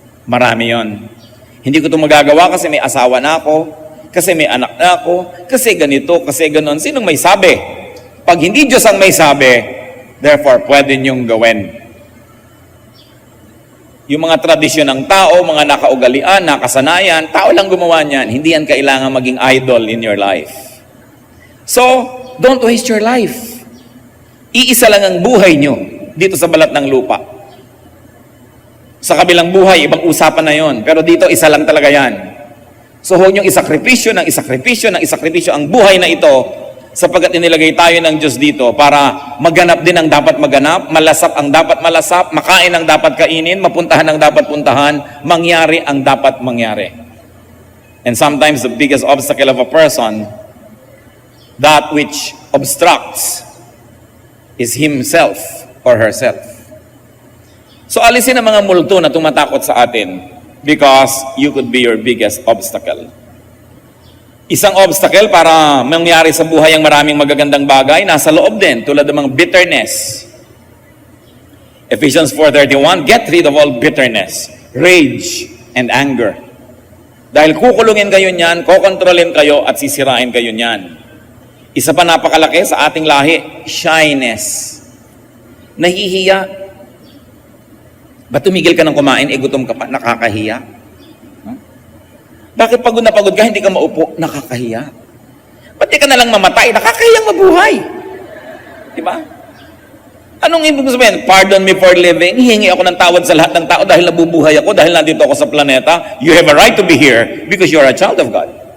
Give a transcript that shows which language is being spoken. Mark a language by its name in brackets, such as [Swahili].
[Filipino] Marami yon. Hindi ko ito magagawa kasi may asawa na ako, kasi may anak na ako, kasi ganito, kasi ganon. Sinong may sabi? Pag hindi Diyos ang may sabi, therefore pwede nyong gawin. Yung mga tradisyon ng tao, mga nakaugalian, nakasanayan, tao lang gumawa niyan. Hindi yan kailangan maging idol [English] in your life. So, don't waste your life. [Filipino] Iisa lang ang buhay nyo dito sa balat ng lupa. Sa kabilang buhay, ibang usapan na yon. Pero dito, isa lang talaga yan. So, huwag nyo isakripisyo ang buhay na ito sapagkat inilagay tayo ng Diyos dito para maganap din ang dapat maganap, malasap ang dapat malasap, makain ang dapat kainin, mapuntahan ang dapat puntahan, mangyari ang dapat mangyari. [English] And sometimes the biggest obstacle of a person, that which obstructs, is himself or herself. [Filipino] So alisin ang mga multo na tumatakot sa atin [English] because you could be your biggest obstacle. [Filipino] Isang obstacle para mangyari sa buhay ang maraming magagandang bagay, nasa loob din, tulad ng mga bitterness. [English] Ephesians 4:31, get rid of all bitterness, rage, and anger. [Filipino] Dahil kukulungin kayo niyan, kokontrolin kayo at sisirain kayo niyan. Isa pa napakalaki sa ating lahi, shyness. Nahihiya. Ba't tumigil ka ng kumain, gutom ka pa, nakakahiya? Bakit pagod na pagod ka, hindi ka maupo? Nakakahiya. Ba't di ka nalang mamatay? Nakakahiyang mabuhay. Diba? Anong ibig sabihin? [English] Pardon me for living. [Filipino] Hihingi ako ng tawad sa lahat ng tao dahil nabubuhay ako, dahil nandito ako sa planeta. [English] You have a right to be here because you're a child of God.